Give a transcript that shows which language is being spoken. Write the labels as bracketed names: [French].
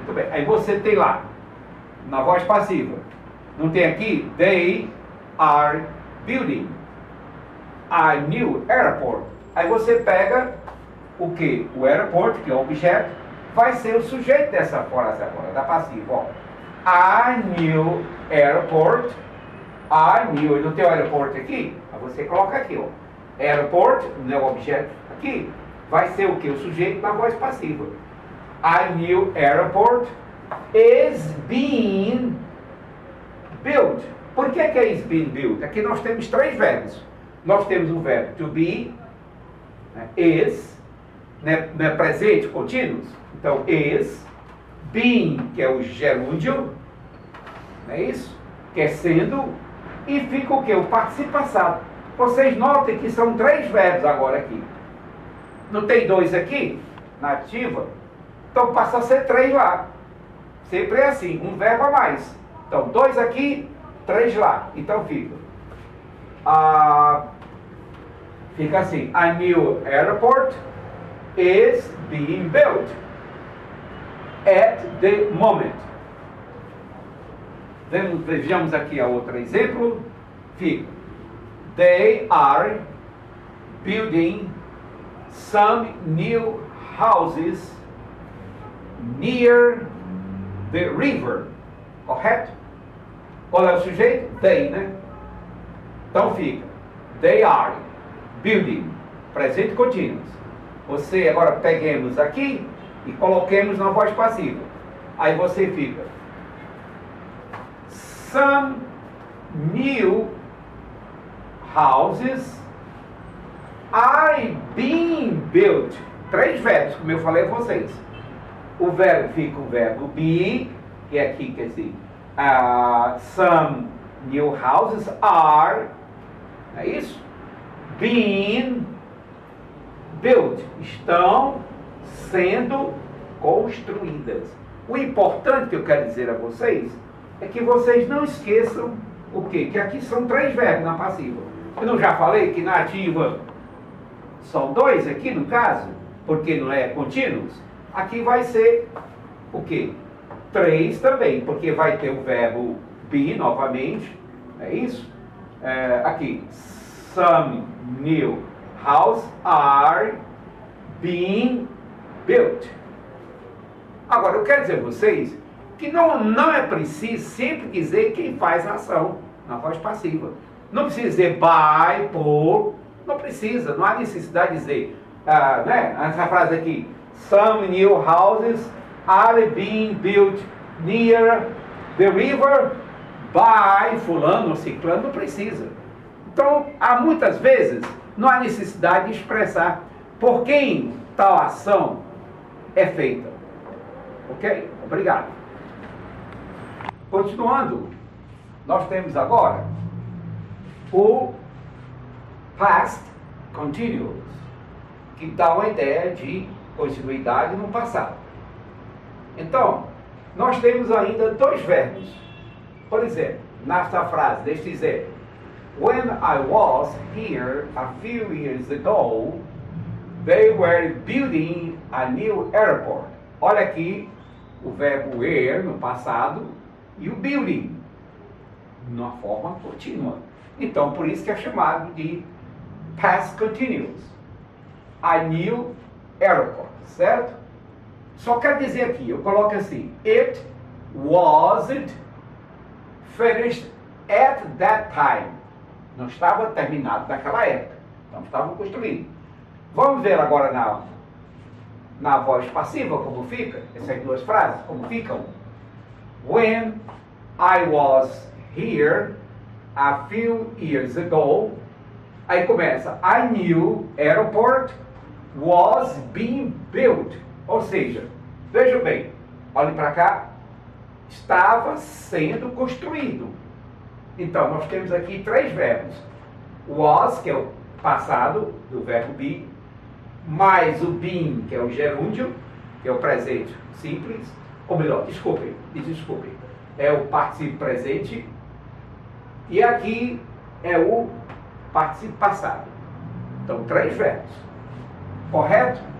[Portuguese] Aí você tem lá, na voz passiva, não tem aqui? [English] They are building a new airport. [Portuguese] Aí você pega o que? O airport, que é o objeto, vai ser o sujeito dessa frase agora, da passiva. Ó. [English] A new airport. A new, [Portuguese] não tem o aeroporto aqui? Aí você coloca aqui, ó. Airport, não é o objeto aqui. Vai ser o que? O sujeito na voz passiva. [English] A new airport is being built. [Portuguese] Por que é is being built? Aqui nós temos três verbos. Nós temos o verbo to be, né, is, né, presente contínuo. Então, is, being, que é o gerúndio, não é isso? Que é sendo, e fica o que? O participo passado. Vocês notem que são três verbos agora aqui. Não tem dois aqui, na ativa? Então passa a ser três lá. Sempre é assim, um verbo a mais. Então, dois aqui, três lá. Então fica. Fica assim. [English] A new airport is being built at the moment. [Portuguese] Vejamos aqui a outro exemplo. Fica. [English] They are building some new houses near the river. [Portuguese] Correto? Qual é o sujeito? They, né? Então fica. [English] They are building. [Portuguese] Presente contínuo. Você agora peguemos aqui e coloquemos na voz passiva. Aí você fica. [English] Some new houses are being built. [Portuguese] Três verbos, como eu falei a vocês. O verbo fica o verbo be, que é aqui, quer dizer, [English] some new houses are, [Portuguese] é isso? [English] Being built. [Portuguese] Estão sendo construídas. O importante que eu quero dizer a vocês é que vocês não esqueçam o quê? Que aqui são três verbos na passiva. Eu não já falei que na ativa são dois aqui no caso, porque não é contínuos? Aqui vai ser o quê? Três também, porque vai ter o verbo be novamente, é isso? [English] Aqui, some new houses are being built. [Portuguese] Agora, eu quero dizer a vocês que não é preciso sempre dizer quem faz a ação na voz passiva. Não precisa dizer by, por, não precisa, não há necessidade de dizer, né? Essa frase aqui, [English] some new houses are being built near the river by [Portuguese] fulano ou ciclano, não precisa. Então, há muitas vezes, não há necessidade de expressar por quem tal ação é feita. Ok? Obrigado. Continuando, nós temos agora o past continuous, que dá uma ideia de continuidade no passado. Então, nós temos ainda dois verbos. Por exemplo, nesta frase, deixa eu dizer, [English] when I was here a few years ago, they were building a new airport. [Portuguese] Olha aqui o verbo were no passado e o building na forma contínua. Então, por isso que é chamado de past continuous. [English] A new airport, certo? [Portuguese] Só quer dizer aqui, eu coloco assim, [English] it wasn't finished at that time. [Portuguese] Não estava terminado naquela época. Então, estavam construindo. Vamos ver agora na voz passiva como fica, essas duas frases, como ficam. [English] When I was here a few years ago, [Portuguese] aí começa, [English] a new airport was being built. [Portuguese] Ou seja, veja bem, olhe para cá, estava sendo construído. Então, nós temos aqui três verbos. Was, que é o passado do verbo be, mais o being, que é o gerúndio, que é o presente simples, ou melhor, desculpem, é o participio presente, e aqui é o participio passado. Então, três verbos. Correto?